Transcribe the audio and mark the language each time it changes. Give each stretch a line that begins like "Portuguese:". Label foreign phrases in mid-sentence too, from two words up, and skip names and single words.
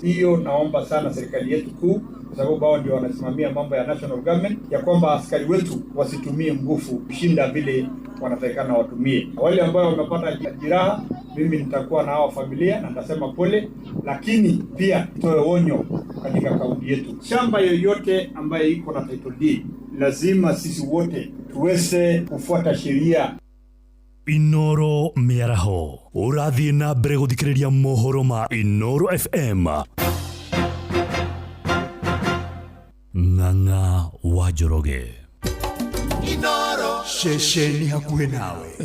Swahili: Hiyo naomba sana serikali yetu kuu, kwa sababu hao ndio wanasimamia mambo ya
English: national government,
Swahili: ya kwamba askari wetu wasitumie nguvu kushinda vile wanatakikana watumie. Wale ambao wamepata jeraha, mimi nitakuwa na hao familia na nitasema pole, lakini pia toe onyo katika kaunti yetu. Shamba yoyote ambaye iko na
English: title deed,
Swahili: lazima sisi wote tuweze kufuata sheria.
Kikuyu: Inoro Miaraho urathie na mbere guthikiriria mohoro ma Inoro FM. Ng'ang'a wa Njoroge. Inoro shesheni hakuhe nawe.